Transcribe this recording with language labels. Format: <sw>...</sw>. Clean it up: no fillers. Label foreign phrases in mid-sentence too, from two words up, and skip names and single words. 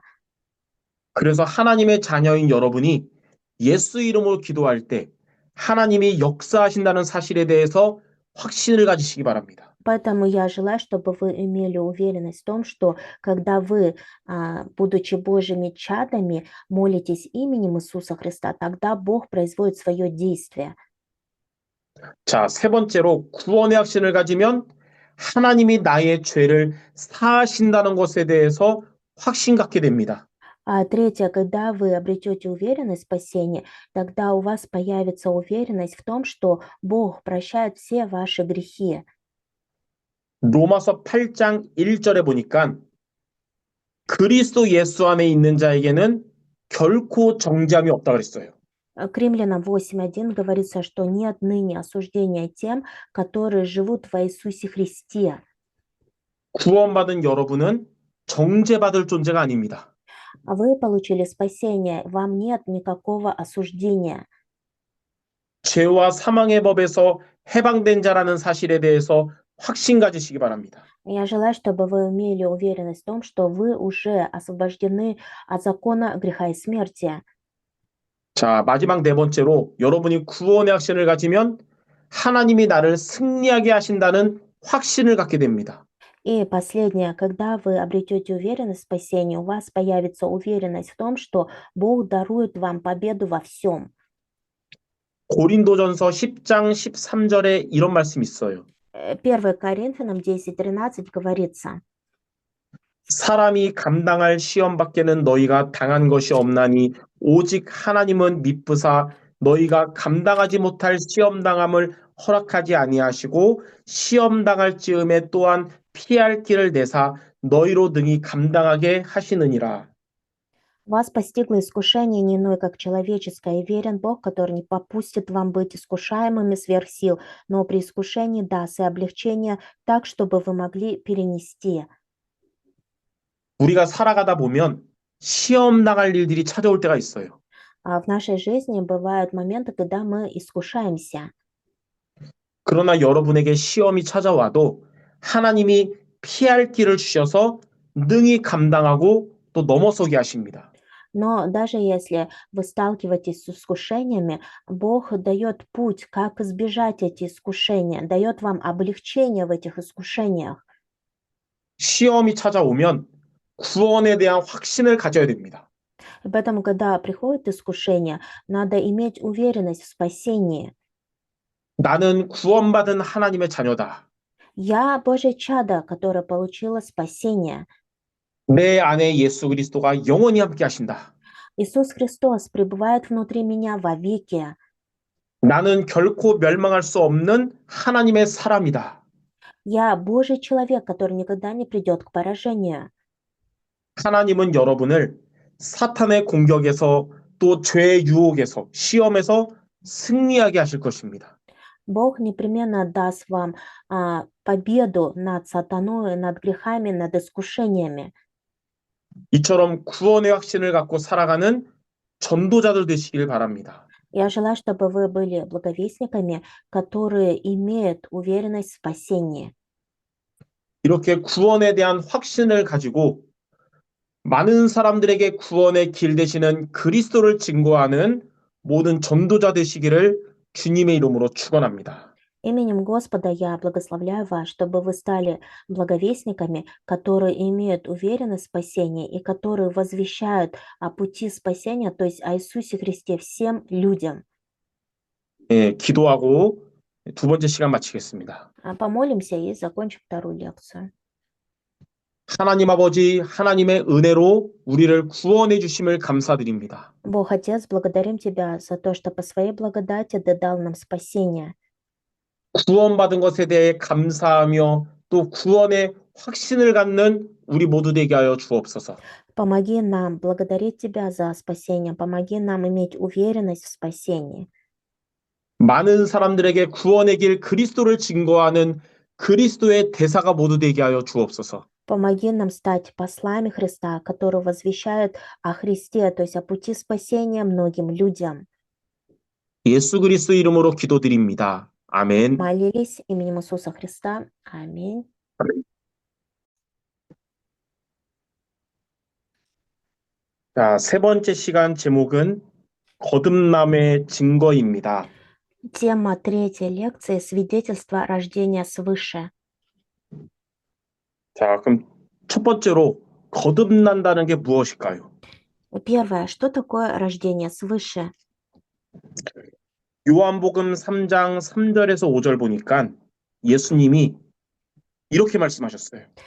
<ko>그래서 하나님의 자녀인 여러분이 예수 이름으로 기도할 때 하나님이 역사하신다는 사실에 대해서 확신을 가지시기 바랍니다.</ko> <ru>Поэтому я желаю, чтобы вы имели уверенность в том, что когда вы, будучи Божьими чадами, молитесь именем Иисуса Христа, тогда Бог производит свое действие.</ru> <ko>자, 세 번째로 구원의 확신을 가지면 하나님이 나의 죄를 사하신다는 것에 대해서 확신 갖게 됩니다.</ko> <ru>А третье, когда вы обретете уверенность в спасении, тогда у вас появится уверенность в том, что Бог прощает все ваши грехи.</ru> <ko>로마서 8장 1절에 보니까 그리스도 예수 안에 있는 자에게는 결코 정죄함이 없다 그랬어요.</ko> <ru>К Римлянам 8:1 говорится, что нет ныне осуждения тем, которые живут во Иисусе Христе.</ru> <ko>구원받은 여러분은 정죄받을 존재가 아닙니다.</ko> <ru>А вы получили спасение, вам нет никакого осуждения.</ru> <ko>죄와 사망의 법에서 해방된 자라는 사실에 대해서 확신 가지시기 바랍니다.</ko> <ru>Я желаю, чтобы вы имели уверенность в том, что вы уже освобождены от закона греха и смерти.</ru> <ko>자, 마지막 네 번째로 여러분이 구원의 확신을 가지면 하나님이 나를 승리하게 하신다는 확신을 갖게 됩니다.</ko> <ru>И последнее, когда вы обретете уверенность в спасении, у вас появится уверенность в том, что Бог дарует вам победу во всем.</ru> <ko>고린도전서 10장 13절에 이런 말씀이 있어요.</ko> <ru>1 Коринфянам 10:13 говорится:</ru> <ko>사람이 감당할 시험 밖에는 너희가 당한 것이 없나니 오직 하나님은 미쁘사 너희가 감당하지 못할 시험 당함을 허락하지 아니하시고 시험 당할 즈음에 또한 피할 길을 내사 너희로 능히 감당하게 하시느니라.</ko> <ru>Вас постигло искушение не иное, как человеческое, и верен Бог, который не попустит вам быть искушаемыми сверх сил, но при искушении даст и облегчение так, чтобы вы могли перенести.</ru> <ko>우리가 살아가다 보면 시험 당할 일들이 찾아올 때가 있어요.</ko> <ru>А в нашей жизни бывают моменты, когда мы искушаемся.</ru> <ko>그러나 여러분에게 시험이 찾아와도 하나님이 피할 길을 주셔서 능히 감당하고 또 넘어서게 하십니다.</ko> <ru>Но даже если вы сталкиваетесь с искушениями, Бог дает путь, как избежать эти искушения, дает вам облегчение в этих искушениях.</ru> <ko>시험이 찾아오면 구원에 대한 확신을 가져야 됩니다.</ko> <ru>И поэтому, когда приходит искушение, надо иметь уверенность в спасении.</ru> <ko>나는 구원받은 하나님의 자녀다.</ko> <ru>Я Божье чадо, которое получило спасение.</ru> <ko>내 안에 예수 그리스도가 영원히 함께 하신다.</ko> <ru>Иисус Христос пребывает внутри меня вовеки.</ru> <ko>나는 결코 멸망할 수 없는 하나님의 사람이다.</ko> <ru>Я Божий человек, который никогда не придет к поражению.</ru> <ko>하나님은 여러분을 사탄의 공격에서 또 죄의 유혹에서 시험에서 승리하게 하실 것입니다.</ko> <ru>Бог непременно даст вам победу над сатаной, над грехами, над искушениями.</ru> <ko>이처럼 구원의 확신을 갖고 살아가는 전도자들 되시길 바랍니다.</ko> <ru>Я желаю, чтобы вы были благовестниками, которые имеют уверенность в спасении.</ru> <ko>이렇게 구원에 대한 확신을 가지고 많은 사람들에게 구원의 길 되시는 그리스도를 증거하는 모든 전도자 되시기를 주님의 이름으로 축원합니다.</ko> <ru>Именем Господа я благословляю вас, чтобы вы стали благовестниками, которые имеют уверенность в спасении и которые возвещают о пути спасения, то есть о Иисусе Христе всем людям.</ru> <ko>예, 기도하고 두 번째 시간 마치겠습니다.</ko> <ru>Помолимся и закончим вторую лекцию.</ru> <ko>하나님 아버지, 하나님의 은혜로 우리를 구원해 주심을 감사드립니다.</ko> <ru>Бог Отец, благодарим Тебя за то, что по своей благодати Ты дал нам спасение.</ru> <ko>구원받은 것에 대해 감사하며 또 구원의 확신을 갖는 우리 모두 되게 하여 주옵소서.</ko> <ru>Помоги нам благодарить Тебя за спасение, помоги нам иметь уверенность в спасении.</ru> <ko>많은 사람들에게 구원의 길 그리스도를 증거하는 그리스도의 대사가 모두 되게 하여 주옵소서.</ko> <ru>Помоги нам стать послами Христа, которые возвещают о Христе, то есть о пути спасения многим людям.</ru> <ko>예수 그리스도 이름으로 기도드립니다. 아멘.</ko> <ru>Молились именем Иисуса Христа. Аминь.</ru> <ko>자, 세 번째 시간 제목은 거듭남의 증거입니다.</ko> <ru>Тема третьей лекции — свидетельство рождения свыше. 자, 그럼 첫 번째로 거듭난다는 게 무엇일까요? Первое. Что такое рождение свыше?</ru> <ko>요한복음 3장 3절에서 5절 보니까 예수님이 이렇게 말씀하셨어요.</ko>